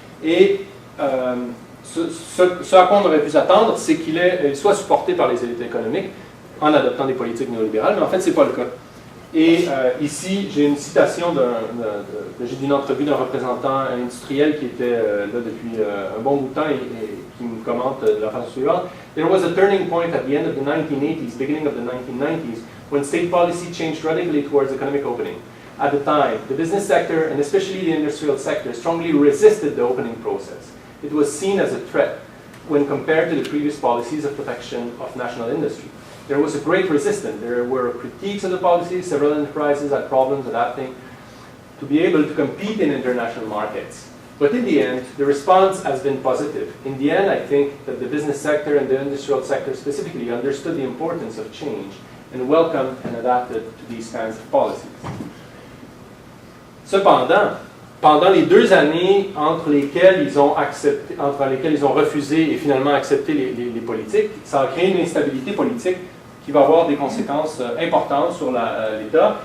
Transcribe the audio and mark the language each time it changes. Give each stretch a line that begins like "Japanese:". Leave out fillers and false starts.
French: Et ce à quoi on aurait pu s'attendre, c'est qu'il soit supporté par les élites économiques en adoptant des politiques néolibérales, mais en fait, ce n'est pas le cas. Et ici, j'ai une citation d'une entrevue d'un représentant industriel qui était là depuis un bon bout de temps et qui me commente de la façon suivante.
English: There was a turning point at the end of the 1980s, beginning of the 1990s, when state policy changed radically towards economic opening. At the time, the business sector, and especially the industrial sector, strongly resisted the opening process. It was seen as a threat when compared to the previous policies of protection of national industry. There was a great resistance. There were critiques of the policies. Several enterprises had problems adapting to be able to compete in international markets. But in the end, the response has been positive. In the end, I think that the business sector and the industrial sector specifically understood the importance of change and welcomed and adapted to these kinds of policies.
French: Cependant, pendant les 2 années entre lesquelles ils ont refusé et finalement accepté les politiques, ça a créé une instabilité politique qui va avoir des conséquences importantes sur l'État.